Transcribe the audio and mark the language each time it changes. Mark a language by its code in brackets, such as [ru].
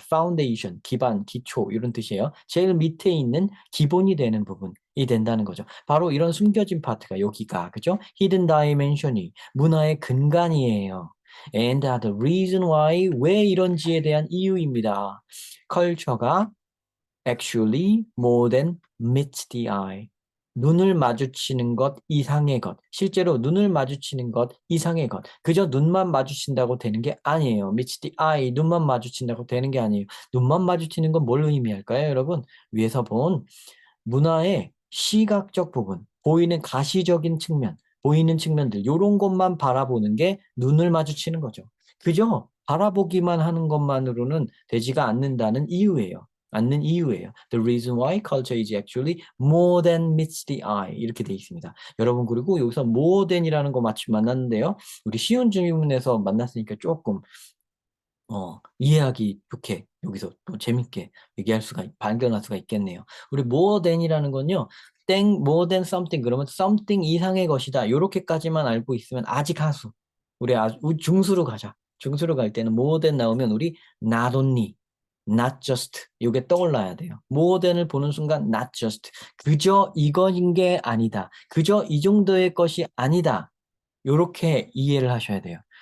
[ko] foundation 기반 기초 이런 뜻이에요. 제일 밑에 있는 기본이 되는 부분이 된다는 거죠. 바로 이런 숨겨진 파트가 여기가 그죠? hidden dimension이 문화의 근간이에요. [en] And the reason why [ko] 왜 이런지에 대한 이유입니다. [en] 컬처가 actually more than meets the eye. [ko] 눈을 마주치는 것 이상의 것. 실제로 눈을 마주치는 것 이상의 것. 그저 눈만 마주친다고 되는 게 아니에요. [en] meets the eye. [ko] 눈만 마주친다고 되는 게 아니에요. 눈만 마주치는 건 뭘 의미할까요, 여러분? 위에서 본 문화의 시각적 부분, 보이는 가시적인 측면, 보이는 측면들, 이런 것만 바라보는 게 눈을 마주치는 거죠. 그저 바라보기만 하는 것만으로는 되지가 않는다는 이유예요. 않는 이유예요. [en] The reason why culture is actually more than meets the eye. [ko] 이렇게 돼 있습니다. 여러분, 그리고 여기서 more than이라는 거 마침 만났는데요. 우리 쉬운 질문에서 만났으니까 조금 이해하기 좋게 여기서 또 재밌게 얘기할 수가 발견할 수가 있겠네요. 우리 more than이라는 건요. [en] more than something [ko] 그러면 something 이상의 것이다. 요렇게까지만 알고 있으면 아직 하수. 우리 중수로 가자. 중수로 갈 때는 more than 나오면 우리 [en] not only, not just [ko] 요게 떠올라야 돼요. more than을 보는 순간 [en] not just [ko] 그저 이거인 게 아니다. 그저 이 정도의 것이 아니다. 요렇게 이해를 하셔야 돼요.